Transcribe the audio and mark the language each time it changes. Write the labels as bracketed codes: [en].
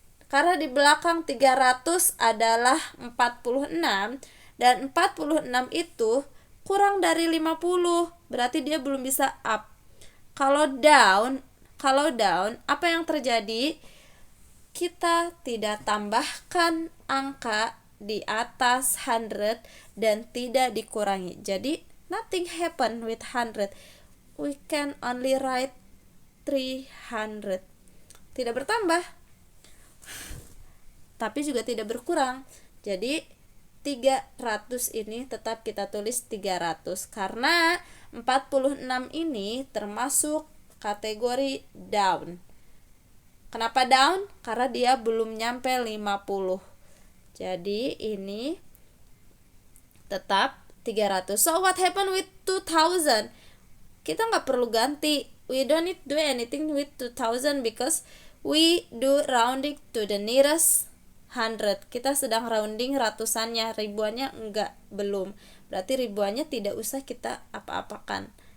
[id] Karena di belakang 300 adalah 46 dan 46 itu kurang dari 50, berarti dia belum bisa up. Kalau down Kalau down, apa yang terjadi? Kita tidak tambahkan angka di atas 100 dan tidak dikurangi. [en] Jadi nothing happen with 100. We can only write 300. [id] Tidak bertambah, tapi juga tidak berkurang. Jadi 300 ini tetap kita tulis 300 karena 46 ini termasuk kategori down. Kenapa down? Karena dia belum nyampe 50. Jadi ini tetap 300. [en] So what happened with 2000? [id] Kita nggak perlu ganti. [en] We don't need do anything with 2000 because we do rounding to the nearest 100. [id] Kita sedang rounding ratusannya, ribuannya enggak, belum. Berarti ribuannya tidak usah kita apa-apakan.